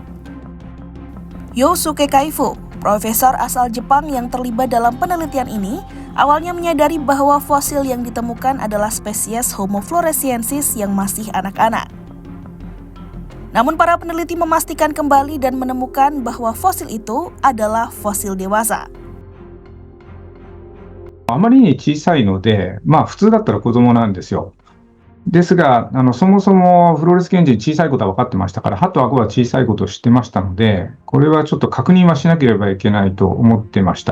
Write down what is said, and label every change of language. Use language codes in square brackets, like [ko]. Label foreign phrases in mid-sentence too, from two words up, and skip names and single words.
[id] Yosuke Kaifu, profesor asal Jepang yang terlibat dalam penelitian ini, awalnya menyadari bahwa fosil yang ditemukan adalah spesies Homo floresiensis yang masih anak-anak. Namun para peneliti memastikan kembali dan menemukan bahwa fosil itu adalah fosil dewasa. [ja] あまりに小さいので、普通だったら子供なんですよ。ですが、そもそもフローレス検事に小さいことは分かってましたから、歯と顎は小さいことを知ってましたので、これはちょっと確認はしなければいけないと思ってました。